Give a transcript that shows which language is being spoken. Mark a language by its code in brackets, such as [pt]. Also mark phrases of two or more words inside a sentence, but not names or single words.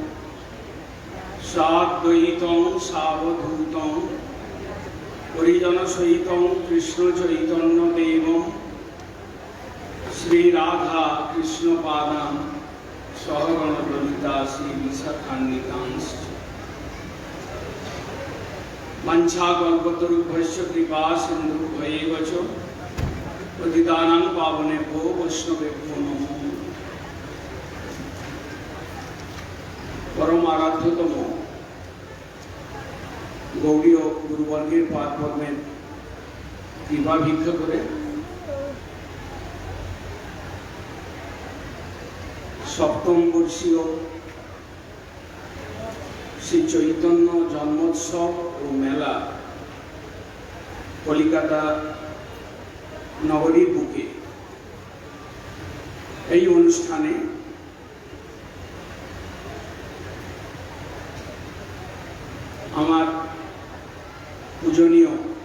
[sa] সাদ্বৈতং সাবধূতং পরিজনসহিতং কৃষ্ণ চৈতন্য দেবং শ্রী রাধা কৃষ্ণ পাদান সহগণ ললিতা শ্রী বিশাখান্বিতাংশ মঞ্চাকল্পতরুভ্যশ্চ কৃপা সিন্ধুভ্যেব চ পতিতানাং পাবনেভ্যো বৈষ্ণবেভ্যো নমো। [bn] পরম আরাধ্যতম গৌড়ীয় গুরুবর্গের পাদপদ্মের কৃপা ভিক্ষা করে সপ্তম বর্ষীয় শ্রী চৈতন্য জন্মোৎসব ও মেলা কলিকাতা নগরীর বুকে এই অনুষ্ঠানে আমার পূজনীয়